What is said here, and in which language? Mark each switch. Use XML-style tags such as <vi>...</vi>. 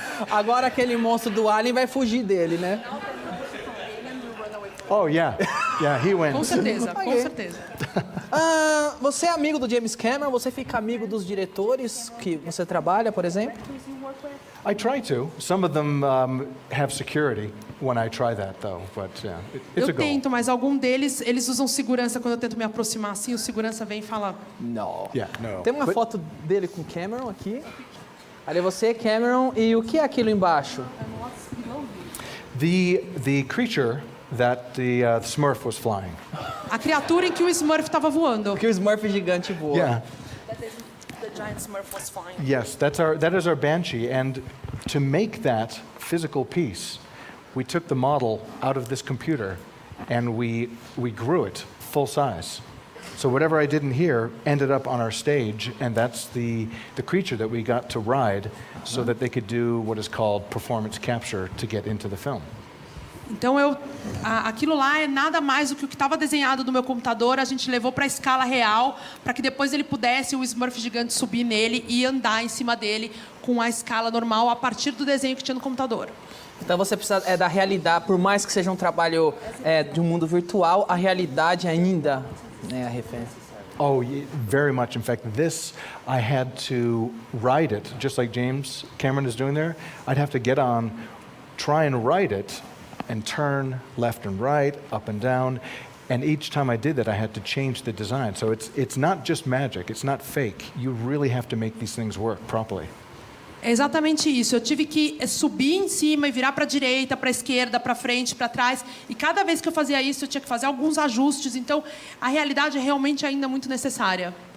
<pt>Agora aquele monstro do Alien vai fugir dele, né?</pt> <en>Oh yeah, yeah. He</en> <pt>Com</pt> <en>wins.</en> <pt>certeza, com certeza. Você é amigo do James Cameron? Você fica amigo dos diretores que você trabalha, por exemplo?</pt> <en>I try to. Some of them have security when I try that, though. But yeah, it's a</en> <pt>Eu</pt> <en>goal.</en> <pt>tento, mas algum deles, eles usam segurança. Quando eu tento me aproximar assim, o segurança vem e fala... Não.</pt> <en>Yeah, no.</en> <pt>Tem uma</pt> <en>But</en> <pt>foto dele com Cameron aqui. Ali você, Cameron, e o que é aquilo embaixo?</pt> <en>the creature that the Smurf was flying.</en> <pt>A criatura em que o Smurf estava voando. Que o Smurf gigante voa.</pt> <en>Yeah. The giant Smurf was flying. Yes, that is our Banshee, and to make that physical piece, we took the model out of this computer, and we grew it full size. So whatever I did in here ended up on our stage, and that's the creature that we got to ride, so that they could do what is called performance capture to get into the film.</en> <pt>Então aquilo lá é nada mais do que o que estava desenhado no meu computador. A gente levou para a escala real, para que depois ele pudesse, o Smurf gigante, subir nele e andar em cima dele com a escala normal a partir do desenho que tinha no computador. Então você precisa da realidade, por mais que seja um trabalho de um mundo virtual, a realidade ainda é a referência.</pt> <en>Oh, very much. In fact, this, I had to ride it, just like James Cameron is doing there. I'd have to get on, try and ride it, and turn left and right, up and down. And each time I did that, I had to change the design. So it's not just magic, it's not fake. You really have to make these things work properly.</en> <pt>É exatamente isso. Eu tive que subir em cima e virar para a direita, para a esquerda, para frente, para trás. E cada vez que eu fazia isso, eu tinha que fazer alguns ajustes. Então, a realidade é realmente ainda muito necessária.</pt>